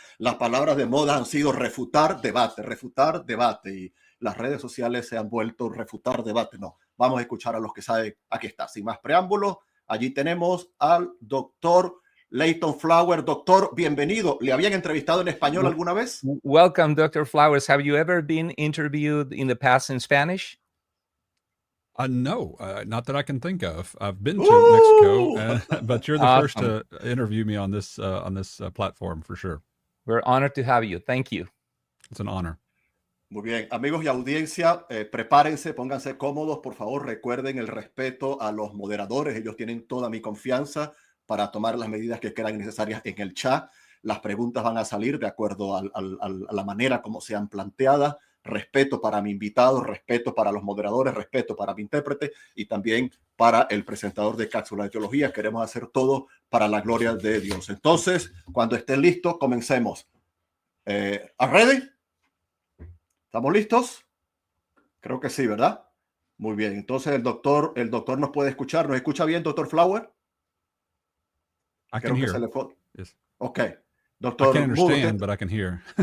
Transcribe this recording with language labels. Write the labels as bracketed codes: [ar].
[es] Las palabras de moda han sido refutar, debate. Y las redes sociales se han vuelto refutar, debate. No, vamos a escuchar a los que saben. Aquí está, sin más preámbulos. Allí tenemos al doctor Leighton Flower. Doctor, bienvenido. ¿Le habían entrevistado en español alguna vez? [en] Welcome, Dr. Flowers. Have you ever been interviewed in the past in Spanish? No, not that I can think of. I've been to Mexico, but you're the first to interview me on this platform for sure. We're honored to have you. Thank you. It's an honor. [es] Muy bien, amigos y audiencia, prepárense, pónganse cómodos, por favor, recuerden el respeto a los moderadores, ellos tienen toda mi confianza para tomar las medidas que crean necesarias en el chat. Las preguntas van a salir de acuerdo a la manera como sean planteadas. Respeto para mi invitado, respeto para los moderadores, respeto para mi intérprete y también para el presentador de Cápsulas de Teología. Queremos hacer todo para la gloria de Dios. Entonces, cuando estén listos, comencemos. [en] ¿Are ready? [es] ¿Estamos listos? Creo que sí, ¿verdad? Muy bien. Entonces el doctor nos puede escuchar. ¿Nos escucha bien, doctor Flower? [en] I can hear. Yes. Ok. Doctor I can't understand, but I can hear.